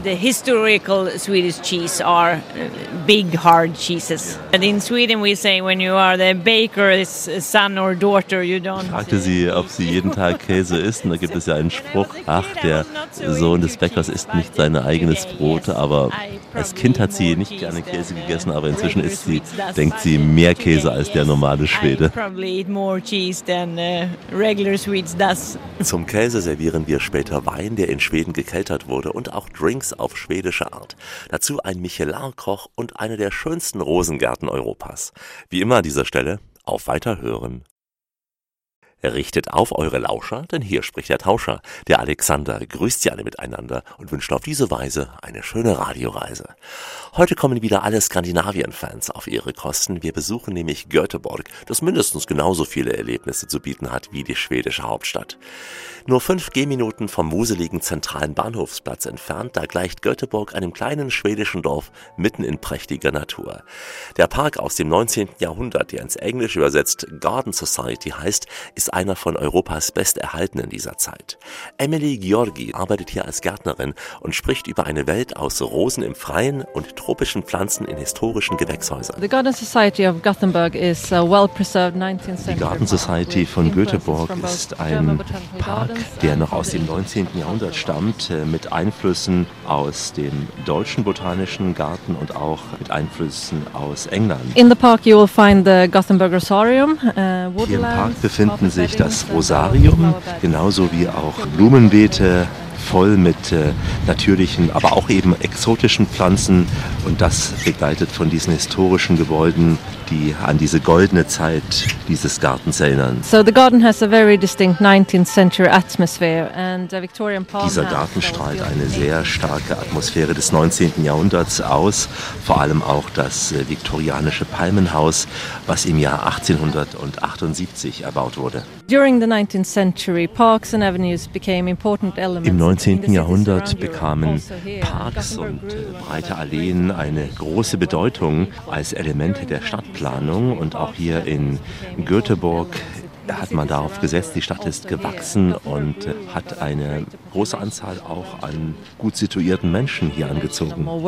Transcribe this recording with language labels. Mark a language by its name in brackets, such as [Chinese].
[English] The historical Swedish cheese are big hard cheeses. And in Sweden we say when you are the baker's son or daughter, you don't. [German] Ich fragte sie, ob sie jeden Tag Käse isst, und da gibt es ja einen Spruch, ach, der Sohn des Bäckers isst nicht sein eigenes Brot, aber als Kind hat sie nicht gerne Käse gegessen, aber inzwischen isst sie, denkt sie, mehr Käse als der normale Schwede. [English] Probably eat more cheese than regular Swedes does. [German] Zum Käse servieren wir später Wein, der in Schweden gekeltert wurde, und auch Drinks auf schwedische Art. Dazu ein Michelin-Koch und eine der schönsten Rosengärten Europas. Wie immer an dieser Stelle, auf Weiterhören. Richtet auf eure Lauscher, denn hier spricht der Tauscher. Der Alexander grüßt sie alle miteinander und wünscht auf diese Weise eine schöne Radioreise. Heute kommen wieder alle Skandinavien-Fans auf ihre Kosten. Wir besuchen nämlich Göteborg, das mindestens genauso viele Erlebnisse zu bieten hat wie die schwedische Hauptstadt. Nur 5 Gehminuten vom museligen zentralen Bahnhofsplatz entfernt, da gleicht Göteborg einem kleinen schwedischen Dorf mitten in prächtiger Natur. Der Park aus dem 19. Jahrhundert, der ins Englische übersetzt Garden Society heißt, ist einer von Europas besterhaltenen dieser Zeit. Emily Georgi arbeitet hier als Gärtnerin und spricht über eine Welt aus Rosen im Freien und tropischen Pflanzen in historischen Gewächshäusern. [English] The Garden Society of Gothenburg is a well-preserved 19th [German] century. Die Garden Society von Göteborg ist ein Park, der noch aus dem 19. Jahrhundert stammt, mit Einflüssen aus dem deutschen botanischen Garten und auch mit Einflüssen aus England. [English] In the park you will find the Gothenburg Rosarium, woodlands. [German] Hier im Park befinden sich das Rosarium, genauso wie auch Blumenbeete, voll mit natürlichen, aber auch eben exotischen Pflanzen, und das begleitet von diesen historischen Gebäuden, die an diese goldene Zeit dieses Gartens erinnern. [English] So the garden has a very distinct 19th century atmosphere and a Victorian palm. [German] Dieser Garten strahlt eine sehr starke Atmosphäre des 19. Jahrhunderts aus, vor allem auch das viktorianische Palmenhaus, was im Jahr 1878 erbaut wurde. [English] During the 19th century, parks and avenues became important elements. [German] Im 19. Jahrhundert bekamen Parks und breite Alleen eine große Bedeutung als Elemente der Stadtplanung, und auch hier in Göteborg hat man darauf gesetzt. Die Stadt ist gewachsen und hat eine große Anzahl auch an gut situierten Menschen hier angezogen.